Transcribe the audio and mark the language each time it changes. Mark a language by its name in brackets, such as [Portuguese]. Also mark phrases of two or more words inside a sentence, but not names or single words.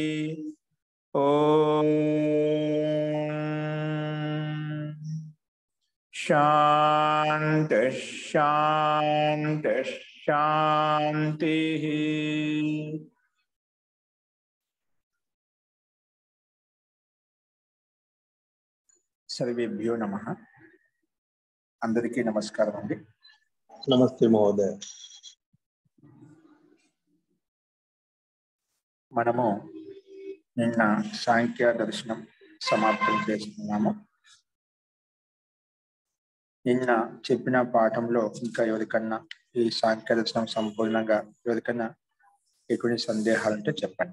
[Sanskrit] ओम शांति शांति शांति। सर्वेभ्यो नमः। [Telugu] అందరికీ నమస్కారం అండీ। [Sanskrit] नमस्ते महोदय। [Telugu] మనము నిన్న సాంఖ్య దర్శనం సమాప్తం చేసుకున్నాము. నిన్న చెప్పిన పాఠంలో ఇంకా ఎవరికన్నా ఈ సాంఖ్య దర్శనం సంపూర్ణంగా ఎవరికన్నా ఎటువంటి సందేహాలు ఉంటే చెప్పండి.